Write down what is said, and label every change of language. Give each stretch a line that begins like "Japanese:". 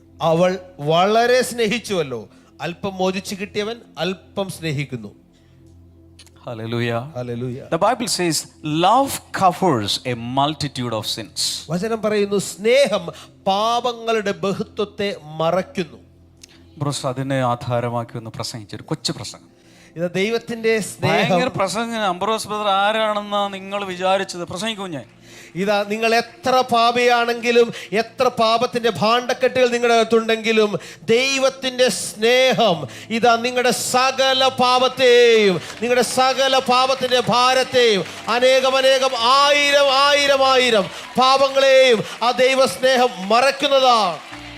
Malayalam: അവൾ വളരെ സ്നേഹിച്ചുവല്ലോ, അല്പം മോചിച്ചു കിട്ടിയവൻ അല്പം സ്നേഹിക്കുന്നു.
English: Hallelujah.
Malayalam: Hallelujah.
English: The Bible says love covers a multitude of sins.
Malayalam: വചനം പറയുന്നു, സ്നേഹം പാപങ്ങളുടെ ബഹുത്വത്തെ മറയ്ക്കുന്നു. ബ്രസ് അതിനെ ആധാരമാക്കി ഒന്ന് പ്രസംഗിച്ചൊരു കൊച്ചു പ്രസംഗം. ഇത് ദൈവത്തിന്റെ സ്നേഹം. ഭയങ്കര പ്രസംഗം. അംബ്രോസ് ബ്രദർ ആരാണെന്നാ നിങ്ങൾ വിചാരിച്ചത്? പ്രസംഗിക്കൂ ഞാൻ. ഇതാ, നിങ്ങൾ എത്ര പാപിയാണെങ്കിലും, എത്ര പാപത്തിന്റെ ഭാണ്ഡക്കെട്ടുകൾ നിങ്ങളുടെ അകത്തുണ്ടെങ്കിലും, ദൈവത്തിന്റെ സ്നേഹം ഇതാ നിങ്ങളുടെ സകല പാപത്തെയും, നിങ്ങളുടെ സകല പാപത്തിന്റെ ഭാരത്തെയും, അനേകം ആയിരം പാപങ്ങളെയും ആ ദൈവ സ്നേഹം മറക്കുന്നതാണ്.